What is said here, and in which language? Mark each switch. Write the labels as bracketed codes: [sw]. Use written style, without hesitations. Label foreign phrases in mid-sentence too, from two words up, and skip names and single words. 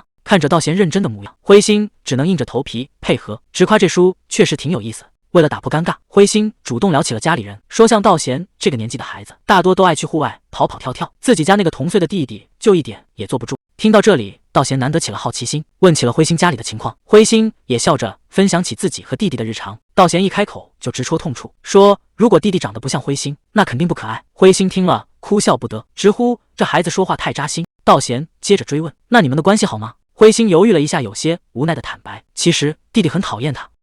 [zh] 看着道賢認真的模樣，灰星只能硬着頭皮配合，直誇這書確實挺有意思。為了打破尷尬，灰星主動聊起了家裡人，說像道賢這個年紀的孩子，大多都愛去戶外跑跑跳跳，自己家那個同歲的弟弟就一點也坐不住。聽到這裡，道賢難得起了好奇心，問起了灰星家裡的情況。灰星也笑着分享起自己和弟弟的日常。道賢一開口就直戳痛處，說如果弟弟長得不像灰星，那肯定不可愛。灰星聽了哭笑不得，直呼這孩子說話太扎心。道賢接着追問：“那你們的關係好嗎？”灰星猶豫了一下，有些無奈的坦白：“其實弟弟很討厭他。”